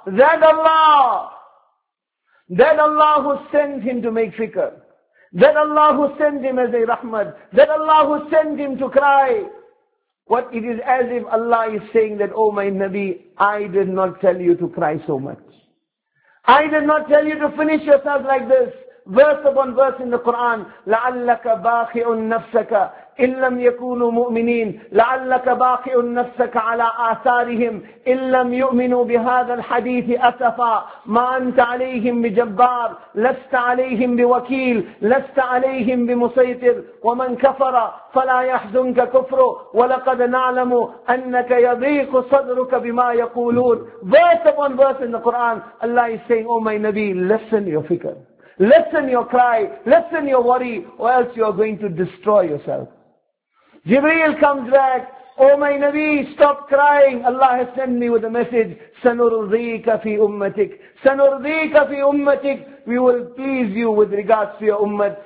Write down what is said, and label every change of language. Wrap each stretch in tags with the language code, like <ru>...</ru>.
<en>That Allah! That Allah who sent him to make fikr. That Allah who sent him as a rahmat. That Allah who sent him to cry. What it is as if Allah is saying that, oh my Nabi, I did not tell you to cry so much. I did not tell you to finish yourself like this. Verse upon verse in the Quran, لَعَلَّكَ بَاخِعُ النَّفْسَكَ إِن لَمْ يَكُونُوا مُؤْمِنِينَ لَعَلَّكَ بَاخِعُ النَّفْسَكَ عَلَىٰ آثَارِهِمْ إِن لَمْ يُؤْمِنُوا بِهَذَا الْحَدِيثِ أَسَفًا مَا أَنْتَ عَلَيْهِمْ بِجَبَّارٍ لَسْتَ عَلَيْهِمْ بِوَكِيلٍ لَسْتَ عَلَيْهِمْ بِمُسَيْطِرٍ وَمَنْ كَفَرَ فَلَا يَحْزُنْكَ كُفْرُهُ وَلَقَدْ نَعْلَمُ أَنَّكَ يَضِيقُ صَدْرُكَ بِمَا يَقُولُونَ Verse upon verse in the Quran, Allah is saying, oh my Nabi, listen your fikr. Lessen your cry, lessen your worry, or else you are going to destroy yourself. Jibreel comes back, oh my Nabi, stop crying. Allah has sent me with a message,</en> <ar>سَنُرْضِيكَ فِي أُمَّتِكْ سَنُرْضِيكَ فِي أُمَّتِكْ</ar> <en>We will please you with regards to your ummat.</en>